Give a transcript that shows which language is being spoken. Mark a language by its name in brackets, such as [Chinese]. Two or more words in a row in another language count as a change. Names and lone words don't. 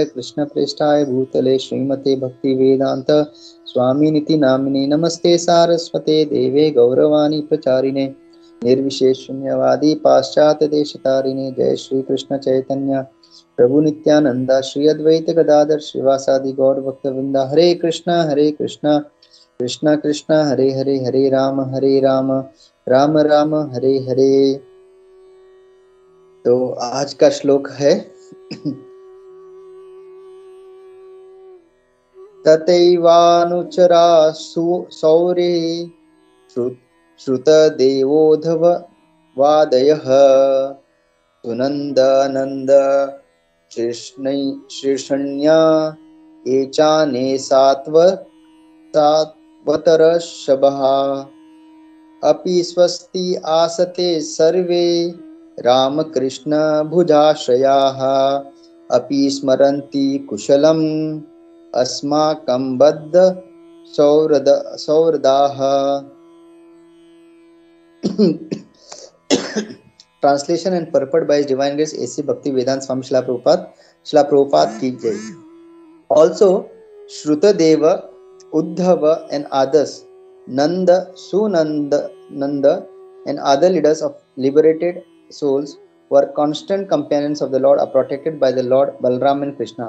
[Sanskrit] कृष्णप्रेष्ठाय भूतले श्रीमते भक्तिवेदान्त स्वामिनिति नामिने नमस्ते सारस्वते देवे गौरवाणी प्रचारिणे निर्विशेष शून्यवादी पाश्चात्य देशतारिणे जय श्री कृष्ण चैतन्य प्रभु नित्यानंद श्री अद्वैत गदाधर श्रीवासादि गौर भक्तवृंदा हरे कृष्णा कृष्णा कृष्णा हरे हरे हरे राम राम राम हरे हरे। [Hindi] तो आज का श्लोक है [Sanskrit] तथैवानुचरा सौरे श्रुत देवोधव वादयः सुनंदानंद शीर्षण्या एचाने सात्वतरषभः अपि स्वस्ति आसते सर्वे रामकृष्ण भुजाश्रयाः अपि स्मरन्ति कुशलम् अस्माकं बद्ध सौहृदाः। [English] Translation and purport by His Divine Grace A.C. Bhaktivedanta Swami Srila Prabhupada [Hindi] की जय. [English] Also, Shrutadeva, Uddhava and others, Nanda, Sunanda, and other leaders of liberated souls were constant companions of the Lord, are protected by the Lord Balram and Krishna.